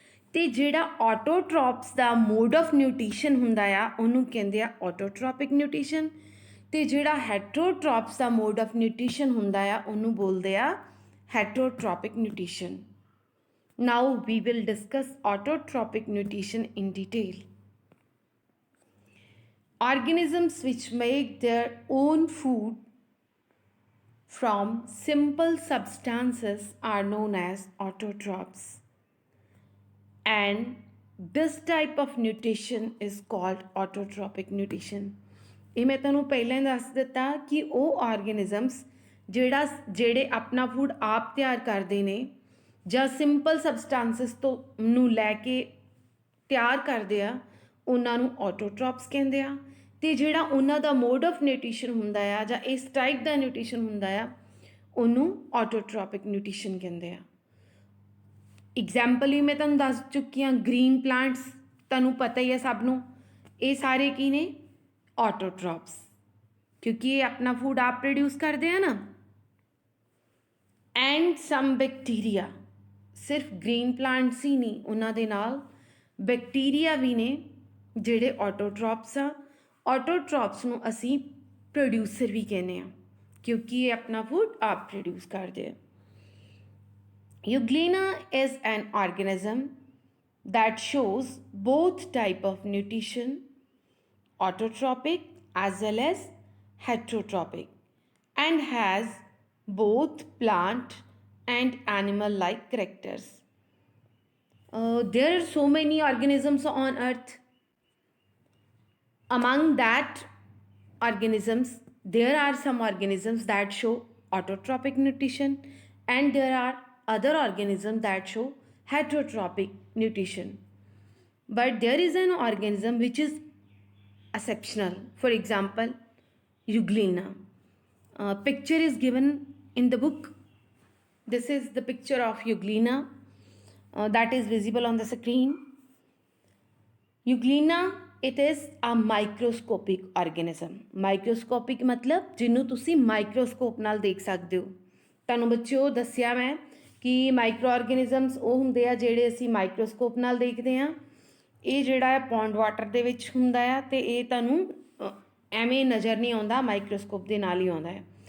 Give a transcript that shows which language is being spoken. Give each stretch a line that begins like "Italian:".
Punjabi: ਅਤੇ ਜਿਹੜਾ ਆਟੋਟ੍ਰੋਪਸ ਦਾ mode of nutrition ਹੁੰਦਾ ਆ ਉਹਨੂੰ ਕਹਿੰਦੇ ਆ ਆਟੋਟ੍ਰੋਪਿਕ ਨਿਊਟ੍ਰੀਸ਼ਨ. ਅਤੇ ਜਿਹੜਾ ਹੈਟਰੋਟ੍ਰੋਪਸ ਦਾ ਮੋਡ ਆਫ ਨਿਊਟ੍ਰੀਸ਼ਨ ਹੁੰਦਾ ਆ ਉਹਨੂੰ ਬੋਲਦੇ ਆ ਹੈਟਰੋਟ੍ਰੋਪਿਕ nutrition.
English: Now we will discuss autotrophic nutrition in detail. Organisms which make their own food from simple substances are known as autotrophs, and this type of nutrition is called autotrophic nutrition.
Punjabi: ਇਹ ਮੈਂ ਤੁਹਾਨੂੰ ਪਹਿਲਾਂ ਹੀ ਦੱਸ ਦਿੱਤਾ ਕਿ ਉਹ ਆਰਗੇਨਿਜ਼ਮਸ ਜਿਹੜੇ ਆਪਣਾ ਫੂਡ ਆਪ ਤਿਆਰ ਕਰਦੇ ਨੇ ਜਾਂ ਸਿੰਪਲ ਸਬਸਟੈਂਸਸ ਤੋਂ ਨੂੰ ਲੈ ਕੇ ਤਿਆਰ ਕਰਦੇ ਆ, ਉਹਨਾਂ ਨੂੰ ਆਟੋਟ੍ਰੋਪਸ ਕਹਿੰਦੇ ਆ। ਅਤੇ ਜਿਹੜਾ ਉਹਨਾਂ ਦਾ ਮੋਡ ਆਫ ਨਿਊਟ੍ਰੀਸ਼ਨ ਹੁੰਦਾ ਆ ਜਾਂ ਇਸ ਟਾਈਪ ਦਾ ਨਿਊਟ੍ਰੀਸ਼ਨ ਹੁੰਦਾ ਆ ਉਹਨੂੰ ਆਟੋਟ੍ਰੋਪਿਕ ਨਿਊਟ੍ਰੀਸ਼ਨ ਕਹਿੰਦੇ ਆ। ਐਗਜ਼ਾਮਪਲ ਵੀ ਮੈਂ ਤੁਹਾਨੂੰ ਦੱਸ ਚੁੱਕੀ ਹਾਂ, ਗ੍ਰੀਨ ਪਲਾਂਟਸ ਤੁਹਾਨੂੰ ਪਤਾ ਹੀ ਹੈ ਸਭ ਨੂੰ, ਇਹ ਸਾਰੇ ਕੀ ਨੇ? ਆਟੋਟ੍ਰੋਪਸ, ਕਿਉਂਕਿ ਇਹ ਆਪਣਾ ਫੂਡ ਆਪ ਪ੍ਰੋਡਿਊਸ ਕਰਦੇ ਆ ਨਾ। ਐਂਡ ਸਮ ਬੈਕਟੀਰੀਆ, ਸਿਰਫ ਗ੍ਰੀਨ ਪਲਾਂਟਸ ਹੀ ਨਹੀਂ, ਉਹਨਾਂ ਦੇ ਨਾਲ ਬੈਕਟੀਰੀਆ ਵੀ ਨੇ ਜਿਹੜੇ ਆਟੋਟ੍ਰੋਪਸ ਆ। ਆਟੋਟ੍ਰੋਪਸ ਨੂੰ ਅਸੀਂ ਪ੍ਰੋਡਿਊਸਰ ਵੀ ਕਹਿੰਦੇ ਹਾਂ ਕਿਉਂਕਿ ਇਹ ਆਪਣਾ ਫੂਡ ਆਪ ਪ੍ਰੋਡਿਊਸ ਕਰਦੇ ਆ।
English: Euglena is an organism that shows both type of nutrition, autotrophic as well as heterotropic, and has both plant and animal like characters. There are so many organisms on earth. Among that organisms, there are some organisms that show autotrophic nutrition and there are other organisms that show heterotropic nutrition. But there is an organism which is exceptional. For example, Euglena. Picture is given in the book. This is the picture of Euglena that is visible on the screen. Euglena, it is a microscopic organism.
Punjabi: Microscopic मतलब ਜਿਹਨੂੰ ਤੁਸੀਂ microscope ਨਾਲ ਦੇਖ ਸਕਦੇ ਹੋ। ਤੁਹਾਨੂੰ ਬੱਚਿਓ ਦੱਸਿਆ ਮੈਂ ਕਿ ਮਾਈਕਰੋ ਆਰਗੈਨਿਜ਼ਮਸ ਉਹ ਹੁੰਦੇ ਆ ਜਿਹੜੇ ਅਸੀਂ ਮਾਈਕਰੋਸਕੋਪ ਨਾਲ ਦੇਖਦੇ ਹਾਂ। ਇਹ ਜਿਹੜਾ ਹੈ ਪੌਂਡ ਵਾਟਰ ਦੇ ਵਿੱਚ ਹੁੰਦਾ ਆ ਅਤੇ ਇਹ ਤੁਹਾਨੂੰ ਐਵੇਂ ਨਜ਼ਰ ਨਹੀਂ ਆਉਂਦਾ, ਮਾਈਕਰੋਸਕੋਪ ਦੇ ਨਾਲ ਹੀ ਆਉਂਦਾ ਹੈ।